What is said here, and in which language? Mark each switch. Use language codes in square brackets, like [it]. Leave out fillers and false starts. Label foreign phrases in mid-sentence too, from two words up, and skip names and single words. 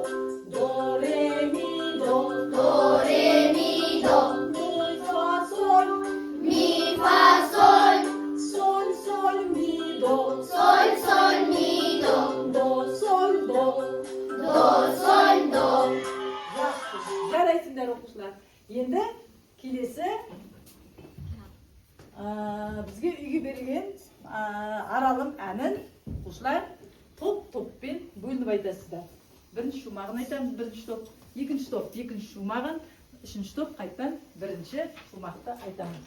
[kk] До, ре, ми, до. До, ре, ми, до. Ми, фа, соль. Ми, фа, соль. Соль, соль, ми, до. Соль, соль, ми, до. До, соль, до. До, соль, до. Жарайсыңдар оқушылар. Енді келесі бізге үйге берген Аралым әнін оқушылар топ-топпен бөлініп айтасыздар. Бірінші шумағын айтамыз, бірінші топ, екінші шумағын, үшінші топ қайтадан бірінші шумақты айтамыз.